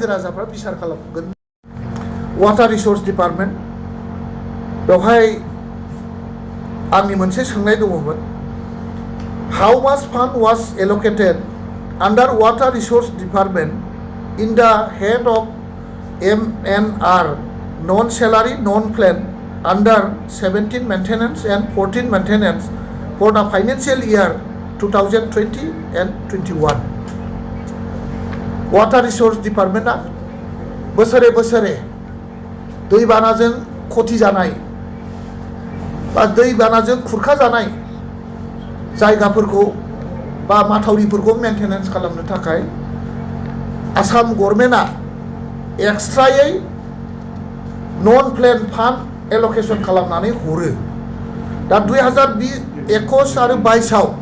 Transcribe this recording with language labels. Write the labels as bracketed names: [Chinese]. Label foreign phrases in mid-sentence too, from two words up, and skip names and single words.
[Bodo] राजाफ्रा बिसार खालामगोन [English] water resource department [Bodo] बेवहाय आंनि मोनसे सोंनाय दङमोन [English] how much fund was allocated under water resource department in the head of MNR non salary non plan under 17 maintenance and 14 maintenance for the financial year 2020 and 21. Water Resource Department [Bodo] बोसोरे बोसोरे दैबानाजों खथि जानाय बा दैबानाजों खुरखा जानाय जायगाफोरखौ बा माथावरिफोरखौ मेंटेनेन्स खालामनो थाखाय आसाम गभर्नमेन्टआ एक्सट्रायै [English] non plan fund allocation [Bodo] खालामनानै हरो दा 2021 आरो 22आव